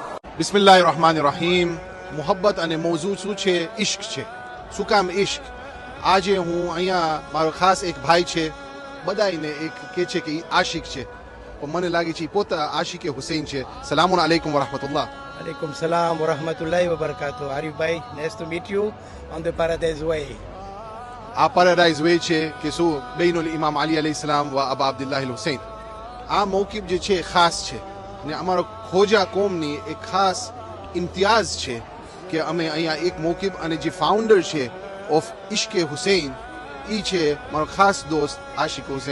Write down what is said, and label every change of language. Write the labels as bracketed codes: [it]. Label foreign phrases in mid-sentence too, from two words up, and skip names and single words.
[gu] બિસ્મિલ્લાહિર્રહમાનિર્રહીમ. મોહબ્બત અને મોઝૂ શું છે? ઇશ્ક છે. શું કામ ઇશ્ક? આજે હું અહીંયા મારો ખાસ એક ભાઈ છે, બધાને એક કહે છે કે આશિક છે, પણ મને લાગે છે પોતા આશિકે હુસૈન છે. [ar] سلام عليكم ورحمة الله. عليكم السلام ورحمة الله وبركاته. [en] Arif bhai, nice to meet you on the Paradise Way. [gu] આ પેરાડાઇઝ વે છે કે શું [ar] بين الإمام علي عليه السلام وأبا عبد الله حسين. [gu] આ મૌકિબ જે છે ખાસ છે ને અમારો ખોજા કોમની એક ખાસ ઇમ્તિયાઝ છે કે અમે અહીંયા એક મૌકિબ અને જે ફાઉન્ડર છે ઓફ ઇશ્કે હુસૈન એ છે મારો ખાસ દોસ્ત આશિક હુસૈન.